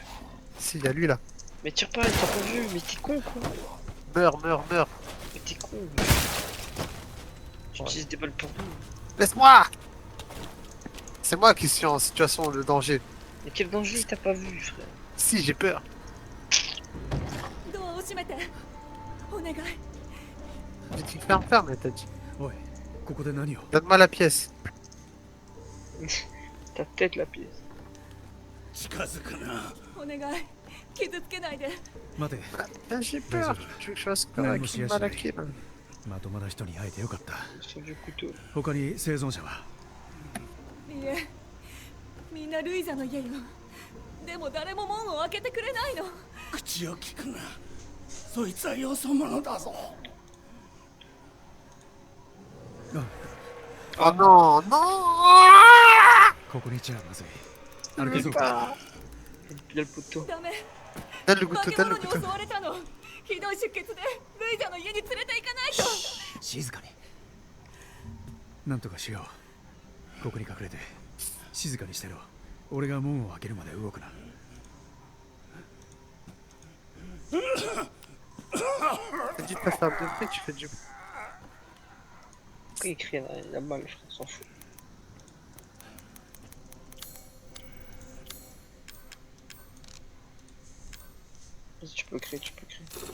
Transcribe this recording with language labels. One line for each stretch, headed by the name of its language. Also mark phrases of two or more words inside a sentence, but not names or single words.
French: Si, il y a lui là. Mais tire pas, il t'a pas vu, mais t'es con quoi. Meurs, meurs, meurs. Mais t'es con, wesh. Tu Ouais. utilises des balles pour nous. Laisse-moi! C'est moi qui suis en situation de danger. Mais quel danger il t'a pas vu, frère? Si, j'ai peur.
Japanese: ドアを閉めてお願い
French: J'ai dit ferme, ferme, t'as dit.
Japanese: おいここで何を
French: Donne-moi la pièce. Ta tête, la pièce.
Japanese: 近づくなお願い傷つけないで待て
French: Ah, j'ai peur. Tu veux que je fasse quoi Ouais, avec moi aussi, une je malaquée, là?
Japanese: まともな人に会えてよかった
French: Sur du couteau.
Japanese: 他に生存者はいいえみんなルイザの家よでも誰も門を開けてくれないの口を聞くなそいつはよそ者だぞ
French: Oh non, non!
Japanese: ここにいちゃまずい歩けそう
French: Pas. Il y a le poteau.
Japanese: ダメ
French: Donne le
Japanese: 化
French: couteau,
Japanese: け
French: donne
Japanese: 物
French: le
Japanese: に襲
French: couteau.
Japanese: われたのひどい出血でルイザの家に連れて行かないと静かになんとかしようここに隠れて静かにしてろ俺が門を開けるまで動くな
French: T'as dit de pas faire de bruit, tu fais du. Pourquoi il crie là? Il a mal, frère, on s'en fout. Vas-y, tu peux créer, tu peux créer.